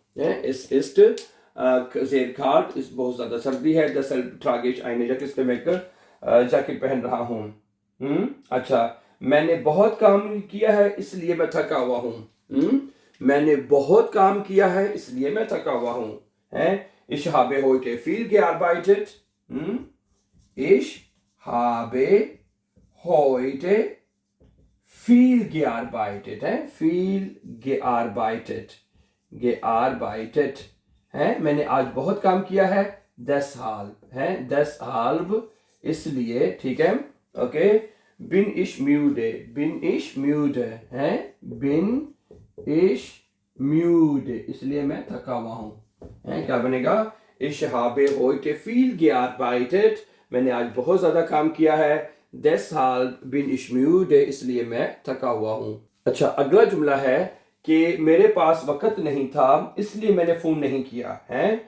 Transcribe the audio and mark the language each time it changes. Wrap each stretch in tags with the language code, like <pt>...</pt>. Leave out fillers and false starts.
<de>Es ist sehr kalt,</de> <hi>इस बहुत ज्यादा सर्दी है।</hi> <de>deshalb trage ich eine Jacke,</de> <hi>इसलिए मैं एक जैकेट पहन रहा हूँ। अच्छा, मैंने बहुत काम किया है इसलिए मैं थका हुआ हूँ। मैंने बहुत काम किया है इसलिए मैं थका हुआ हूँ, है।</hi> <de>Ich habe heute viel gearbeitet। Ich habe heute viel gearbeitet</de> <hi>है, viel gearbeitet, gearbeitet है, मैंने आज बहुत काम किया है।</hi> <de>deshalb</de> <hi>है, deshalb, इसलिए। ठीक है, okay.</hi> <de>bin ich müde, bin ich müde है, bin ich müde,</de> <hi>इसलिए मैं थका हुआ हूँ,</hi> <de>है।</de> <hi>क्या बनेगा?</hi> <de>Ich habe heute viel gearbeitet,</de> <hi>मैंने आज बहुत ज्यादा काम किया है।</hi> <de>deshalb bin ich müde,</de> <hi>इसलिए मैं थका हुआ हूँ। अच्छा, अगला जुमला है कि मेरे पास वक्त नहीं था इसलिए मैंने फोन नहीं किया, है।</hi>